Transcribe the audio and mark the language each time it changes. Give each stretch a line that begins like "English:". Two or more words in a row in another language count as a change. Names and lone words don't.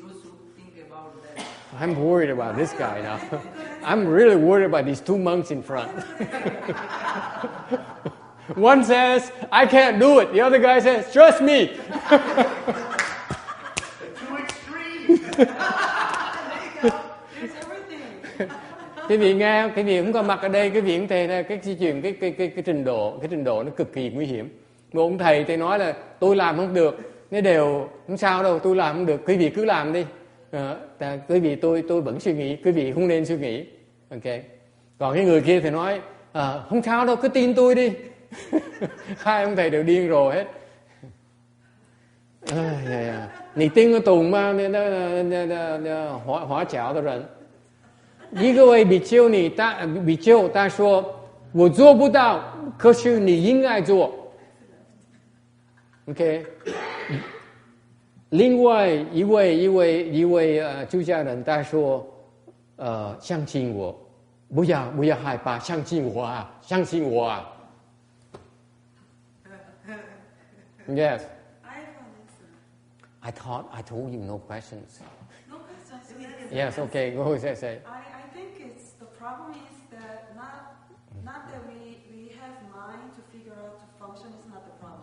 English: I'm worried about this guy now. I'm really worried about these 2 monks in front. One says, I can't do it. The other guy says, trust me. Too extreme.
Vietnamese: Quý vị nghe, quý vị cũng có mặt ở đây, quý vị cũng thấy là cái chuyện cái trình độ nó cực kỳ nguy hiểm. Một ông thầy thì nói là tôi làm không được, nếu đều không sao đâu, tôi làm không được, quý vị cứ làm đi. Quý vị tôi vẫn suy nghĩ, quý vị không nên suy nghĩ. Ok. Còn cái người kia thì nói không sao đâu, cứ tin tôi đi. Hai ông thầy đều điên rồi hết.
Chinese: 你听得懂吗？华侨的人，一个位比丘他说我做不到，可是你应该做。OK。另外一位出家人他说相信我，不要害怕，相信我啊，相信我啊。Yes.
English: I thought I told you no questions. No questions. Yes, okay, go ahead, say. I think it's the problem is that not that we have mind to figure out to function is not the problem.